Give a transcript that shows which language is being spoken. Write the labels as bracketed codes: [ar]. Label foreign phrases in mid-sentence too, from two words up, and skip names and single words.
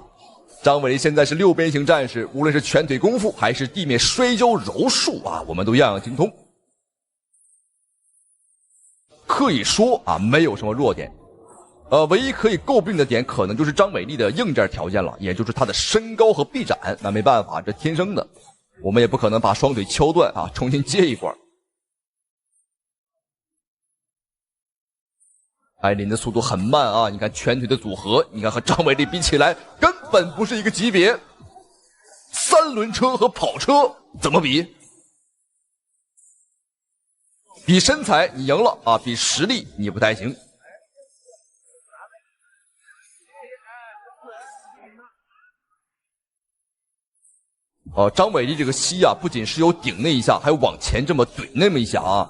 [zh] 張偉麗現在是6邊形戰士，無論是拳腿功夫還是地面摔跤柔術啊，我們都樣樣精通。可以說啊，沒有什麼弱點。唯一可以詬病的點，可能就是張偉麗的硬件條件了，也就是她的身高和臂展。那沒辦法，這天生的，我們也不可能把雙腿敲斷啊，重新接一塊。艾琳的速度很慢啊，你看拳腿的組合，你看和張偉麗比起來，根本不是一個級別。三輪車和跑車怎麼比？比身材你贏了啊，比實力你不太行。張偉麗這個膝啊，不僅是有頂那一下，還有往前這麼懟那麼一下啊。